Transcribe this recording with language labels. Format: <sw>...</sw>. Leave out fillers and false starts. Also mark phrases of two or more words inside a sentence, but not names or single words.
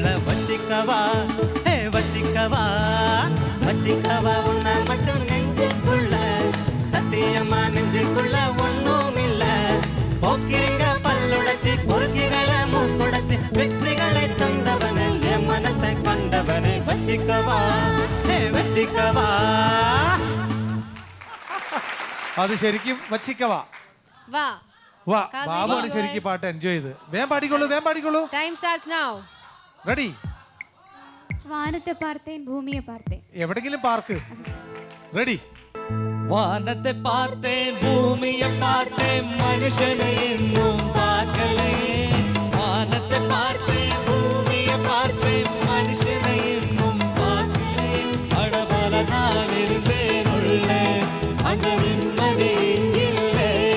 <ta>வச்சிக்கவா ஹே வச்சிக்கவா வச்சிக்கவா ஒன்ன மட்டும் நெஞ்சுக்குள்ள சத்தியமா நெஞ்சுக்குள்ள ஒன்னும் இல்ல. போக்கிரிங்க பல்லுடைச்சி பொறுக்கிகளை மூக்குடைச்சி வெற்றிகளை தந்தவனே என் மனசை கண்டவனே. வச்சிக்கவா ஹே வச்சிக்கவா.</ta> <ml>അത് ശരിക്കും വച്ചിക്കവാ. വാ. വാ. കാവേരി. ബാബുവാണ് ശരിക്കും പാട്ട് എൻജോയ് ചെയ്ത്. വേഗം പാടിക്കോളൂ, വേഗം പാടിക്കോളൂ.</ml> <en>time starts now.</en> <ml>റെഡി?</ml> <ta>வானத்தை பார்த்தேன் பூமியை பார்த்தேன்</ta> <ml>എവിടെങ്കിലും പാർക്ക്. റെഡി?</ml> <ta>வானத்தை பார்த்தேன் பூமியை பார்த்தேன் மனுஷனை இன்னும் பார்க்கலையே. வானத்தை பார்த்தேன் பூமியை பார்த்தேன் மனுஷனை இன்னும் பார்க்கலையே. அடபல நான் இருந்தேன் உள்ளே அந்த நிம்மதி இல்லை.</ta>